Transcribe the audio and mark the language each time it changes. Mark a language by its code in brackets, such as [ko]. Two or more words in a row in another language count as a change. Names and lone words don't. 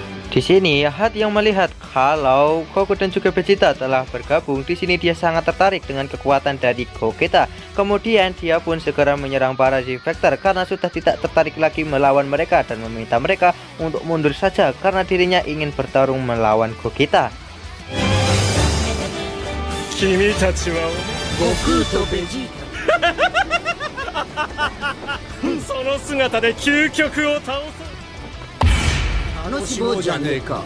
[id] Di sini Hat yang melihat kalau Goku dan juga Vegeta telah bergabung. Di sini dia sangat tertarik dengan kekuatan dari Gogeta. Kemudian dia pun segera menyerang para Z-Factor karena sudah tidak tertarik lagi melawan mereka dan meminta mereka untuk mundur saja karena dirinya ingin bertarung melawan Gogeta. [ja] 君たちは悟空とベジーその姿で究極を倒そう。楽しもうじゃねえか。